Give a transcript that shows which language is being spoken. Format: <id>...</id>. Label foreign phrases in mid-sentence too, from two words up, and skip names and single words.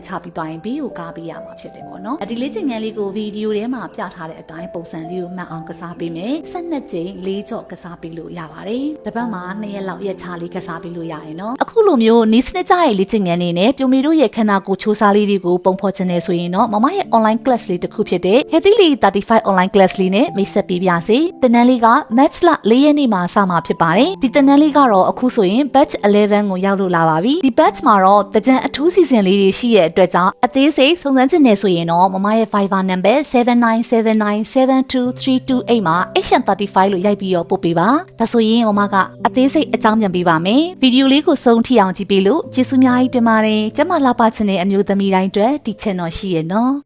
<my>ချပြီးသွားရင်ဘေးကိုကားပေးရမှာဖြစ်တယ်ပေါ့နော်ဒီလေ့ကျင့်ခန်းလေးကိုဗီဒီယိုထဲမှာပြထားတဲ့အတိုင်းပုံစံလေးကိုမှတ်အောင်ကစားပေးမယ်12ကြိမ်4ကြော့ကစားပေးလို့ရပါတယ်တစ်ပတ်မှာ2ရက်လောက်ရက် ချလေးကစားပေးလို့ရတယ်နော်အခုလိုမျိုးနီးစနစ်ကြရဲ့လေ့ကျင့်ခန်းလေးနဲ့ပြုံမီတို့ရဲ့ခန္ဓာကိုယ်ချိုးစားလေးတွေကိုပုံဖော်ခြင်းနဲ့ဆိုရင်တော့မမ ရဲ့</my> <en>online class</en> <my>လေးတစ်ခုဖြစ်တဲ့</my> <en>Healthy 35 online class</en> <my>လေးနဲ့မိတ်ဆက်ပေးပါစေသင်တန်းလေးက Match လ4ရက်နေ့မှာစမှာဖြစ်ပါတယ်ဒီသင်တန်းလေးကတော့အခုဆိုရင် batch 11ကိုရောက်လို့လာပါပြီဒီ batch မှာတော့တကြံအထူးစီစဉ်လေးတွေရှိရဲ့အတွက်ကြောင့်အသေးစိတ်စုံစမ်းခြင်းနဲ့ဆိုရင်တော့မမရဲ့</my> <en>Viber number</en> <my>7979722328မှာ H35 လို့ရိုက်ပြီးတော့ပို့ပေးပါဒါဆိုရင်မမကအသေးစိတ်အကြောင်းပြန်ပေးပါမယ်ဗီဒီယိုလေးကိုဆုံးထိအောင်ကြည့်ပေးလို့ကျေးဇူးများကြီးတင်ပါတယ်ကျမလာပါချင်တဲ့အမျိုးသမီးတိုင်းအတွက်ဒီ channel ရှိရဲ့နော်</my>